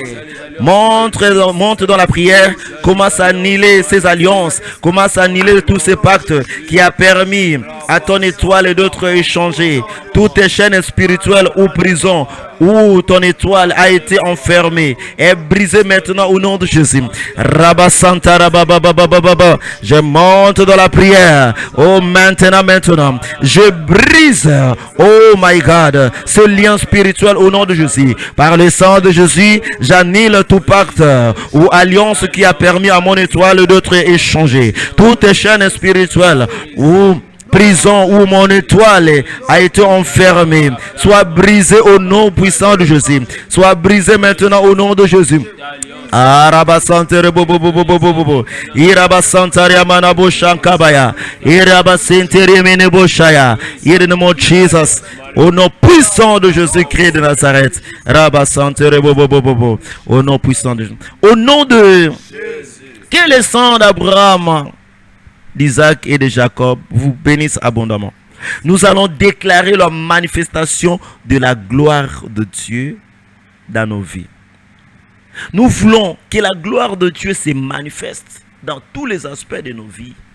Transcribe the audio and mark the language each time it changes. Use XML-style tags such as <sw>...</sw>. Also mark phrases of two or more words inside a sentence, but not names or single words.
<fr>Monte dans la prière, commence à annuler ces alliances, commence à annuler tous ces pactes qui a permis à ton étoile et d'être échangé. Toutes tes chaînes spirituelles ou prisons où ton étoile a été enfermée est brisée maintenant au nom de Jésus. Rabasanta rababababababa. Je monte dans la prière. Oh, maintenant. Je brise,</fr> <en>oh my God,</en> <fr>ce lien spirituel au nom de Jésus. Par le sang de Jésus, j'annule tout pacte ou alliance qui a permis à mon étoile d'être échangée. Toutes les chaînes spirituelles ou prison où mon étoile a été enfermée, soit brisée au nom puissant de Jésus. Soit brisée maintenant au nom de Jésus. Arabasantere bobo bobo bobo bobo. Irabasantaria manabo shankabaya. Irabasentere menebo shaya.</fr> <en>In the name of Jesus.</en> <fr>Au nom puissant de Jésus-Christ de Nazareth. Rabasantere bobo bobo bobo. Au nom puissant de Jésus. Au nom de que le sang d'Abraham, d'Isaac et de Jacob vous bénisse abondamment. Nous allons déclarer la manifestation de la gloire de Dieu dans nos vies. Nous voulons que la gloire de Dieu se manifeste dans tous les aspects de nos vies.</fr>